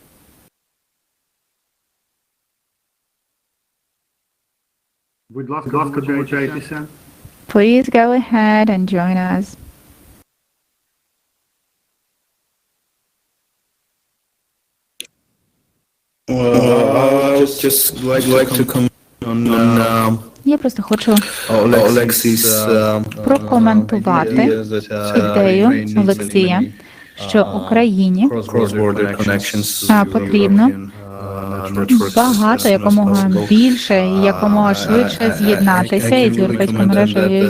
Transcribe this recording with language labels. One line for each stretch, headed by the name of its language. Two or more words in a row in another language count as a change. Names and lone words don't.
English: Please go ahead and join us. I would just like to comment on
Ukrainian: Я просто хочу Alexis' прокоментувати ідею Олексія, що Україні потрібно багато, якомога більше і якомога швидше з'єднатися із європейською мережею.